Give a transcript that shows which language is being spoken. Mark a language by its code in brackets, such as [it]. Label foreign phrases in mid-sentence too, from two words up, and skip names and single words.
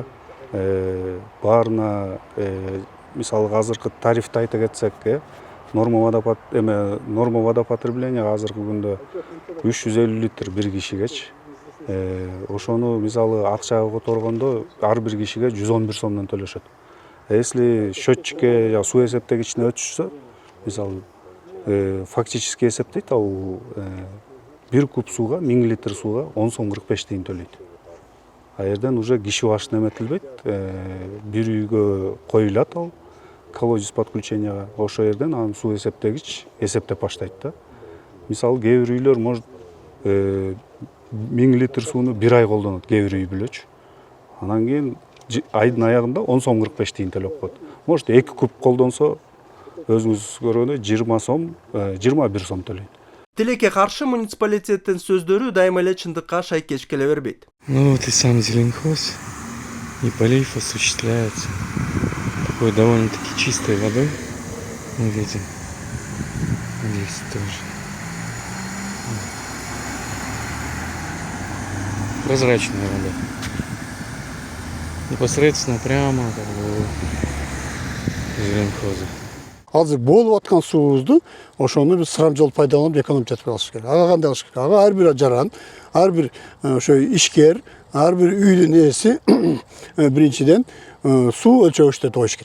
[ky] Баарына мисалы азыркы тарифти айта кетсек, [ru] норма водопотребления [ky] азыркы күндө 350 литр бир кишигечи. Ошону мисалы акчага которгондо ар бир кишиге 111 сомдон төлөшөт. Если счетчикке я суу эсептегичине өтүшсө, мисалы фактически эсептейт, ал бир куб сууга 1000 литр сууга 10 сом 45 тиын төлөйт. А жерден уже киши башына эметилбейт, бир үйгө коюлат ал [ru] колодец подключенияга. [ky] Ошол жерден анын суу эсептегич эсептеп баштайт да. Мисалы кээ бир үйлөр может 1000 литр сууну бир ай колдонот, кээ бир үй бүлөчү. Анан кийин айдын аягында 10 сом 45 тиын төлөп коет. Может 2 куб колдонсо өзүңүз көргөндөй 20 сом 21 сом төлөйт. Тилекке каршы муниципалитеттин сөздөрү дайыма эле чындыкка шайкеш келе бербейт. [ru] Ну вот и сам зеленхоз, и полив осуществляется такой довольно-таки чистой водой. Мы видим здесь тоже. Прозрачная вода. Непосредственно прямо как бы зеленхоза. [ky] Азыр болуп аткан суубузду ошону биз сарамжол пайдаланып экономия жасап алыш керек. Ага кандай кылыш керек? Ага ар бир жаран, ар бир ошо ишкер, ар бир үйдүн ээси биринчиден суу өлчөгүчтө коюш керек.